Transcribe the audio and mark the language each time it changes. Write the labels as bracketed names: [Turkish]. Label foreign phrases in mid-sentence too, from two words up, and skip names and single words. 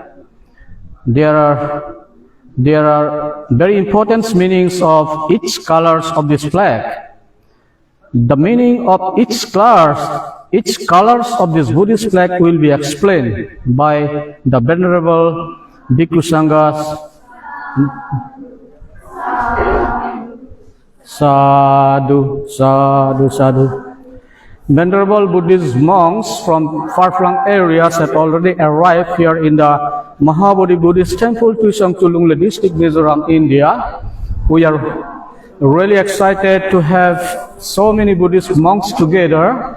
[English] There are very important meanings of each colors of this flag. The meaning of each colors of this Buddhist flag will be explained by the Venerable Bhikkhu Sanghas. [Pali] Sadhu, sadhu, sadhu. [English] Venerable Buddhist monks from far-flung areas have already arrived here in the Mahabodhi Buddhist Temple Tuichawng-II, Lungle District, Mizoram, India. We are really excited to have so many Buddhist monks together.